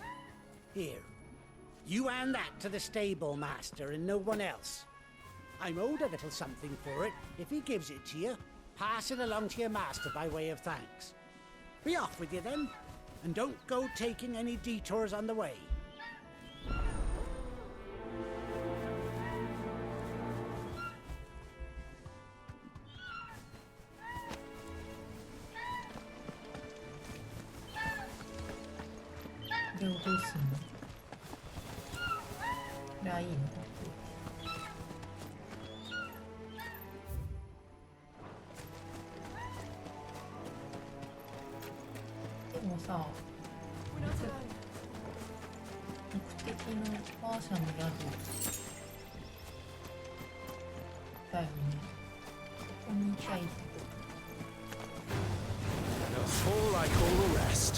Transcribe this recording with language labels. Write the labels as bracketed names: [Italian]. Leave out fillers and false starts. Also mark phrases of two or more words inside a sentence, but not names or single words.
[English] Here. You hand that to the stable master and no one else. I'm owed a little something for it. If he gives it to you, pass it along to your master by way of thanks. Be off with you then. And don't go taking any detours on the way. [Korean] 그리고 또 있습니다. 라인. [Japanese] でもさ、目的のマーシャの宿だよね。ここに行きゃいい。 [English] A fall like all the rest.